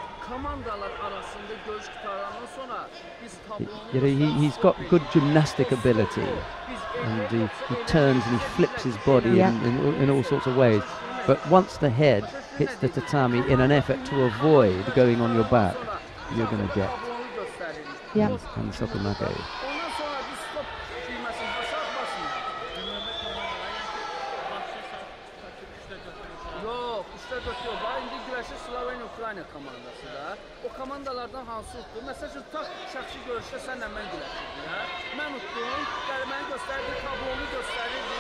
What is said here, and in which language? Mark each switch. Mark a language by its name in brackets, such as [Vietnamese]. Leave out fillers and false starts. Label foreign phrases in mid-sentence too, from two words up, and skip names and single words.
[English] He's got good gymnastic ability, and he turns and he flips his body in all sorts of ways. But once the head hits the tatami in an effort to avoid going on your back, you're going to get and sokumake. [Azerbaijani] O komandalardan hansı utdu? Məsəl üçün tutaq şəxsi görüşdə sənlə mən güləşirdik. Mən utdum, mən göstərdim, tablonu göstərirdim.